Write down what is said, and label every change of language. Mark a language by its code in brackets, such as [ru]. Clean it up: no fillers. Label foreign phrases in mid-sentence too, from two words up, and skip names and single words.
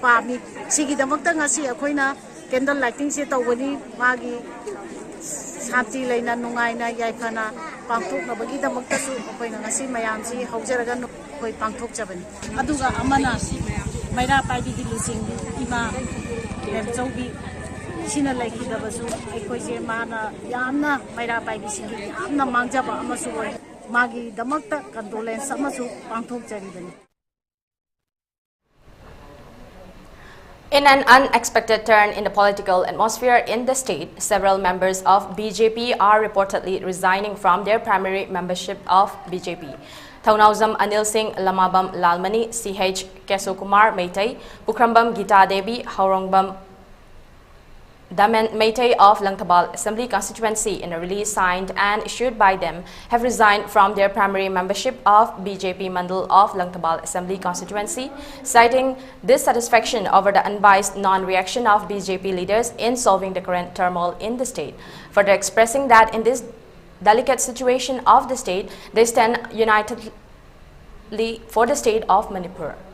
[mni] pami sigi damakta ngasi akoina [en] candle lighting [mni] se tawani magi santi leina nungai na yaifana pangthok na bagi damakta su akoina ngasi mayam si haujaraga koi pangthok chabani aduga amana maira paibi gi lusing ima lemchaubi sina laiki da basu akoi je mana yamna maira paibi si yamna mangjaba amasu magi damakta condolence amasu pangthok jaridani. [en] In an unexpected turn in the political atmosphere in the state, several members of BJP are reportedly resigning from their primary membership of BJP. Thaunauzam Anil Singh Lamabam Lalmani, CH Kesokumar Meitei, Pukrambam Gita Devi, Haurongbam Damen Meitei of Langtabal Assembly constituency, in a release signed and issued by them, have resigned from their primary membership of BJP Mandal of Langtabal Assembly constituency, citing dissatisfaction over the unbiased non-reaction of BJP leaders in solving the current turmoil in the state, further expressing that in this delicate situation of the state, they stand unitedly for the state of Manipur.